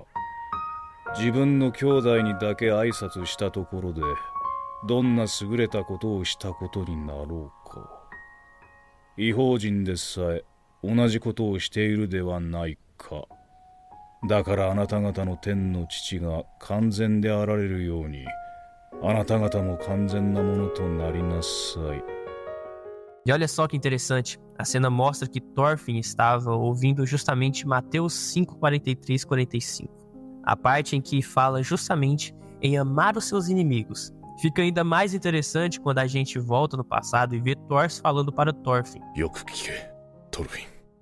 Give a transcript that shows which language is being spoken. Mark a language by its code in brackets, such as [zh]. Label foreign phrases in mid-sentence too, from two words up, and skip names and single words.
[ja] 自分の兄弟にだけ挨拶したところで、どんな優れたことをしたことになろうか。異邦人でさえ同じことをしているではないか。だからあなた方の天の父が完全であられるように、あなた方も完全なものとなりなさい。 [pt] E olha só que interessante, a cena mostra que Thorfinn estava ouvindo justamente Mateus 5:43-45, a parte em que fala justamente em amar os seus inimigos. Fica ainda mais interessante quando a gente volta no passado e vê Thor falando para Thorfinn. [ja] よく聞け、トルフィン。